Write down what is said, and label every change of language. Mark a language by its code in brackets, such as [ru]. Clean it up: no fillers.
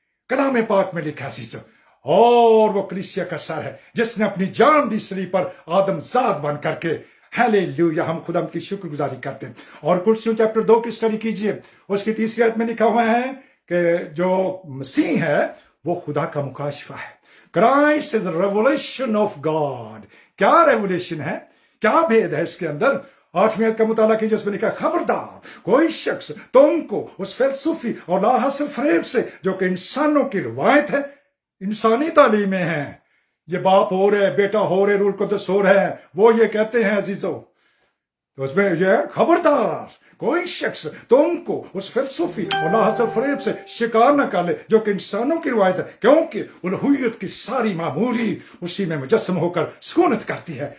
[ur] کلام پاک میں لکھا چیز، اور وہ کلیسیا کا سر ہے جس نے اپنی جان دی صلیب پر آدم زاد بن کر کے. ہیلیلویا، ہم خدا کی شکر گزاری کرتے ہیں. اور کلسیوں چیپٹر 2 کی اسٹڈی کیجئے، اس کی 3 آیت میں لکھا ہوا ہے کہ جو مسیح ہے وہ خدا کا مکاشفہ ہے. [en] Christ is the revelation of God. [ur] کیا ریولیشن ہے؟ کیا بھید ہے اس کے اندر؟ 8ویں آیت کا مطالعہ کیجئے، اس میں لکھا خبردار کوئی شخص تم کو اس فلسفی اور لاحاصل فریب سے جو کہ انسانوں کی روایت ہے، انسانی تعلیمیں ہیں. یہ باپ ہو رہے، بیٹا ہو رہے، روح القدس ہو رہے ہیں، وہ یہ کہتے ہیں عزیزو، تو اس میں یہ خبردار کوئی شخص تم کو اس فلسفی اور لاحاصل فریب سے شکار نہ کر لے جو کہ انسانوں کی روایت ہے، کیونکہ الوہیت کی ساری معموری اسی میں مجسم ہو کر سکونت کرتی ہے.